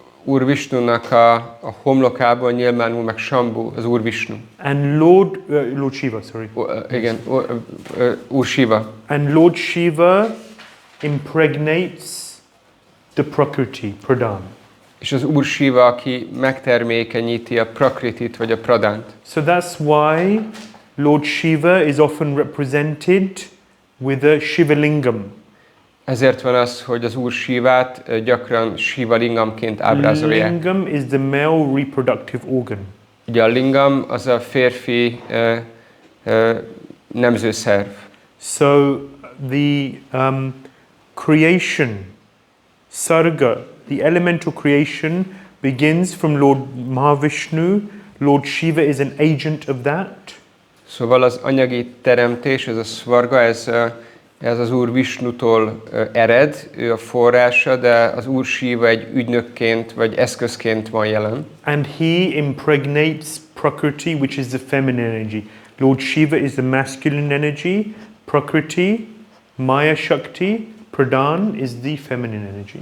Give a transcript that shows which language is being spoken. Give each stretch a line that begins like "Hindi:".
Hungarian: Úr Visnunak a homlokából nyilvánul meg Shambhu, az Úr Visnu.
English: And Lord Shiva, sorry.
Hungarian: Igen, Úr Shiva.
English: And Lord Shiva impregnates the Prakriti, Pradhan.
Hungarian: És az Úr Shiva, aki megtermékenyíti a Prakritit vagy a Pradhánt.
English: So that's why Lord Shiva is often represented with a Shivalingam.
Hungarian: Ezért van az, hogy az Úr Shivát gyakran Shiva lingamként ábrázolják.
English: Lingam is the male reproductive organ.
Hungarian: Ugye a lingam az a férfi nemzőszerv.
English: So the creation, sarga, the elemental creation begins from Lord Mahavishnu. Lord Shiva is an agent of that.
Hungarian: Szóval az anyagi teremtés, ez a svarga, ez az Úr Visnutól ered, ő a forrása, de az Úr Shiva egy ügynökként vagy eszközként van jelen.
English: And he impregnates Prakriti, which is the feminine energy. Lord Shiva is the masculine energy. Prakriti, Maya Shakti, Pradhan is the feminine energy.